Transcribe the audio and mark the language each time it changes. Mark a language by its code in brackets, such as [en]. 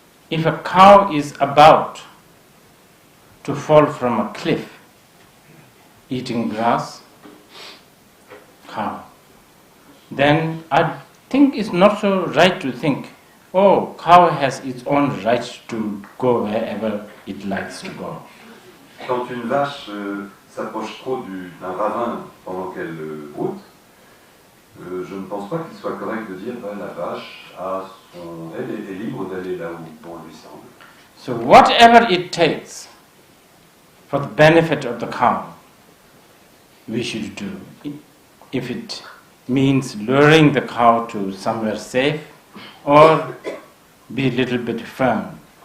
[en] If a cow is about to fall from a cliff, eating grass, cow, then I think it's not so right to think, oh, cow has its own right to go wherever it likes to go. [fr] Quand une vache s'approche trop d'un ravin pendant qu'elle broute, je ne pense pas qu'il soit correct de dire la vache elle est libre d'aller là où bon lui semble. [en] So whatever it takes for the benefit of the cow, we should do. If it means luring the cow to somewhere safe or be a little bit firm.